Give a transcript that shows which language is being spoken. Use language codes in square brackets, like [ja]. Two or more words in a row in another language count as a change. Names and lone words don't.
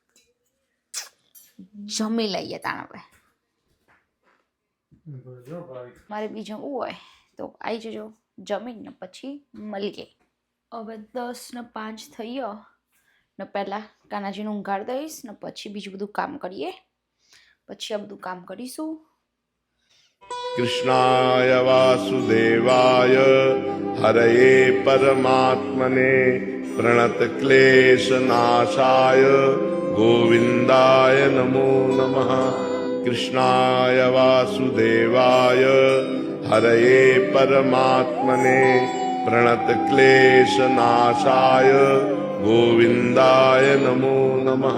[gu] જમી લઈએ તાણ. હવે મારે બી જમવું હોય તો આવી જજો. જમીને પછી મળીએ. હવે 10:05 થઈ ગયો ને પહેલાં કાનાજીને ઊંઘાડી દઈશ ને પછી બીજું બધું કામ કરીએ. પછી આ બધું કામ કરીશું. [sa] कृष्णाय वासुदेवाय हरये परमात्मने प्रणतक्लेशनाशाय गोविन्दाय नमो नमः। कृष्णाय वासुदेवाय हरये परमात्मने प्रणतक्लेशनाशाय गोविन्दाय नमो नमः।